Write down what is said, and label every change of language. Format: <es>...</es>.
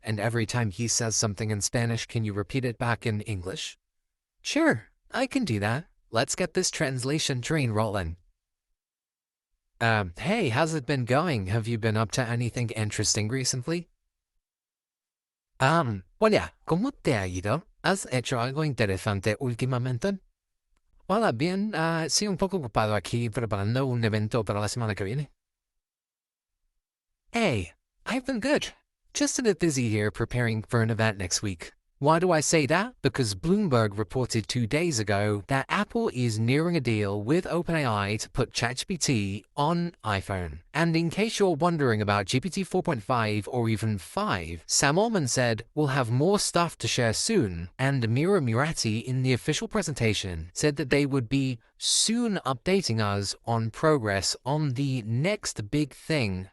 <en>And every time he says something in Spanish, can you repeat it back in English? Sure, I can do that. Let's get this translation train rolling. Hey, how's it been going? Have you been up to anything interesting recently?</en> <es>Hola, ¿cómo te ha ido? ¿Has hecho algo interesante últimamente? Hola, bien, sí, un poco ocupado aquí preparando un evento para la semana que viene.</es> <en>Hey, I've been good. Just a bit busy here preparing for an event next week. Why do I say that? Because Bloomberg reported 2 days ago that Apple is nearing a deal with OpenAI to put ChatGPT on iPhone. And in case you're wondering about GPT 4.5 or even 5, Sam Altman said we'll have more stuff to share soon, and Mira Murati in the official presentation said that they would be soon updating us on progress on the next big thing.</en>